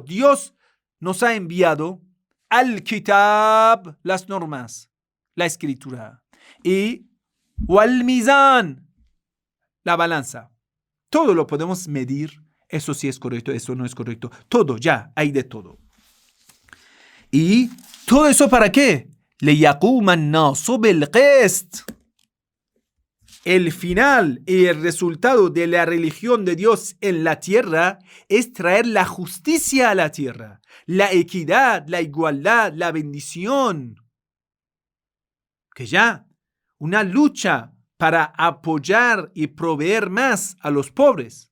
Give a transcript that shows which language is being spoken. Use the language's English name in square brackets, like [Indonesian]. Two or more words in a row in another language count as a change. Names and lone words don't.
[Spanish] Dios nos ha enviado [Arabic] الكتاب, [Spanish] las normas, la escritura, y [Arabic] والميزان, [Spanish] la balanza. Todo lo podemos medir. Eso sí es correcto, eso no es correcto. Todo, ya, hay de todo. ¿Y todo eso para qué? [Arabic] لِيَقُومَ النَّاسُ بِالْقِسْطِ. [Spanish] El final y el resultado de la religión de Dios en la tierra es traer la justicia a la tierra, la equidad, la igualdad, la bendición. Que ya, una lucha para apoyar y proveer más a los pobres.